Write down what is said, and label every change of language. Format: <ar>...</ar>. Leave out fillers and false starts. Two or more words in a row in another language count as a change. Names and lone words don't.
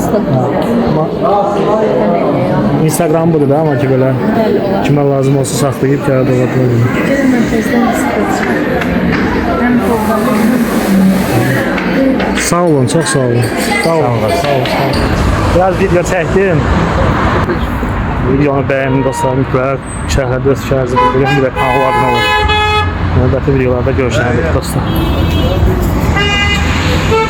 <tr>Instagram budur da ama ki böyle kime lazım olsa saklayıp kağıda bakabilirim. Sağ olun, çok sağ olun. Sağ olun. Biraz video çektim.</tr> <az>Videonu beğenin dostlar, mütləq şərhdə öz fikrinizi bildirin, bir də kanala abunə olun. Növbəti videolarda görüşəndik dostlar.</az>